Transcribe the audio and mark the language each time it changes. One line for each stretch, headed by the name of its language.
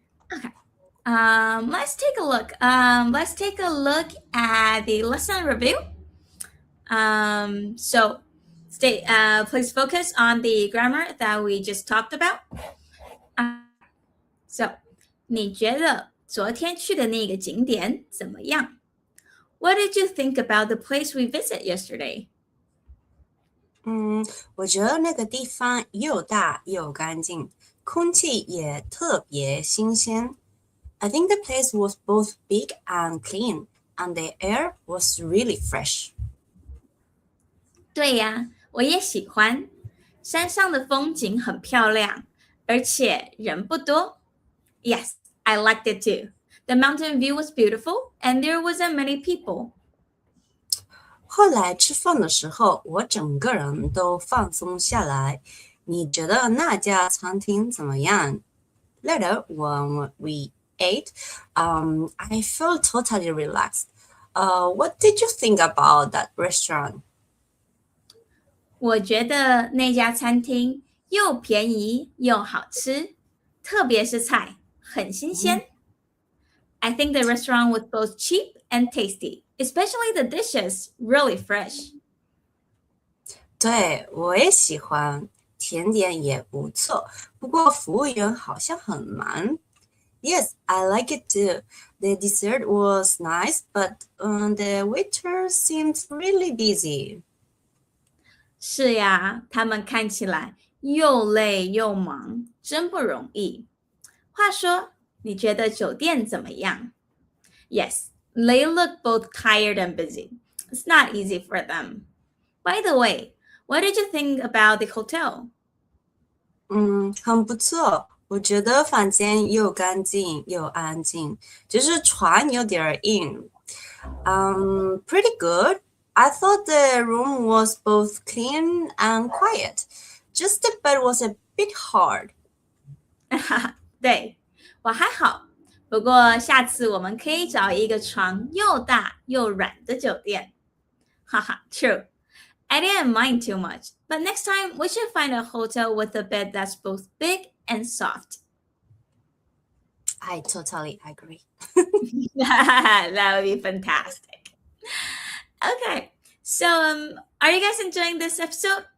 English: Okay. Let's take a look. Let's take a look at the lesson review. So please focus on the grammar that we just talked about.
Chinese: So 你觉得昨天去的那个景点怎么样?
English: What did you think about the place we visited yesterday?
Chinese: 我觉得那个地方又大又干净，空气也特别新鲜。
English: I think the place was both big and clean, and the air was really fresh.
Chinese: 对呀，我也喜欢。山上的风景很漂亮，而且人不多。
English: Yes, I liked it too. The mountain view was beautiful, and there wasn't many people.
Chinese: 后来吃饭的时候，我整个人都放松下来。你觉得那家餐厅怎么样？
English: Later, when we ate, I felt totally relaxed. What did you think about that restaurant?
Chinese: 我觉得那家餐厅又便宜又好吃，特别是菜很新鲜。
English: I think the restaurant was both cheap and tasty, especially the dishes, really fresh.
Chinese: 对，我也喜欢，甜点也不错，不过服务员好像很忙。
English: Yes, I like it too. The dessert was nice, but the waiter seemed really busy.
Chinese: 是呀，他们看起来又累又忙，真不容易。话说，你觉得酒店怎么样？
English: Yes, they look both tired and busy. It's not easy for them. By the way, what did you think about the hotel?
Chinese: 很不错。我觉得房间又干净又安静，只是床有点硬。
English: Pretty good. I thought the room was both clean and quiet. Just the bed was a bit hard.
Chinese: 对，我还好，不过下次我们可以找一个床又大又软的酒店。
English: 哈哈，True. I didn't mind too much, but next time we should find a hotel with a bed that's both big and soft. I totally agree. That would be fantastic. Okay, so are you guys enjoying this episode?